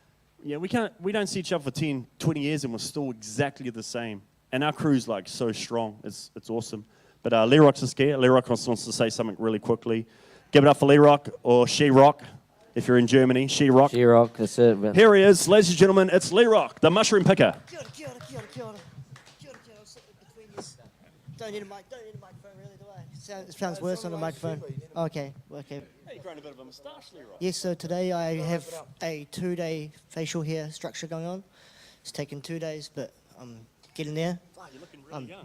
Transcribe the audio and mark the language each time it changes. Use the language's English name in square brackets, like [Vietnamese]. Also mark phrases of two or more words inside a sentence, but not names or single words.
[English] Because Yeah, we don't see each other for 10, 20 years and we're still exactly the same. And our crew's like so strong. It's awesome. But Lerock's just here. Lerock wants to say something really quickly. Give it up for Lerock or She-Rock if you're in Germany. She-Rock. She-Rock, that's it. But Here he is, ladies and gentlemen. It's Lerock, the mushroom picker. [Māori] Kia ora, kia ora, kia ora, kia ora. Kia ora, kia ora. [English] I'll sit between this. Don't need a microphone really, do I? It sounds worse on a microphone. Okay, okay. Hey, you've grown a bit of a moustache, Lerock. Yes, so today I have a 2-day facial hair structure going on. It's taken 2 days, but I'm getting there. Wow, you're looking really young.